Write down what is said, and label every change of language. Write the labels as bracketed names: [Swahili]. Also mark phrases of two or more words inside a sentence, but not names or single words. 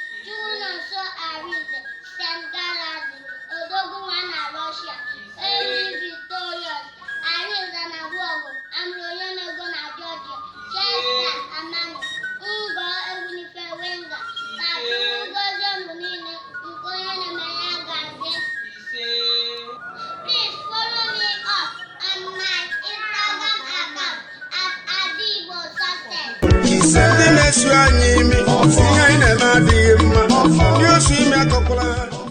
[Igbo] Junior Nso Arinze, Saint Galaxy, Odogwu nwa na Russia, Amy Victorious, Arinze na Gwogo, Amụrụ Onye na-ego na Georgia, Chester Amani, Ngo Egbunife Wenga, ka Chukwu gozie unu niile, nke onye na-eme ya ga-adị. [English] Please follow me up on my Instagram account at Adigbo Success. [Igbo] Ise ndị na-esu anyị imi, ihe anyị na-eme adịghị mma. Ndị osu imi akọkwala ha.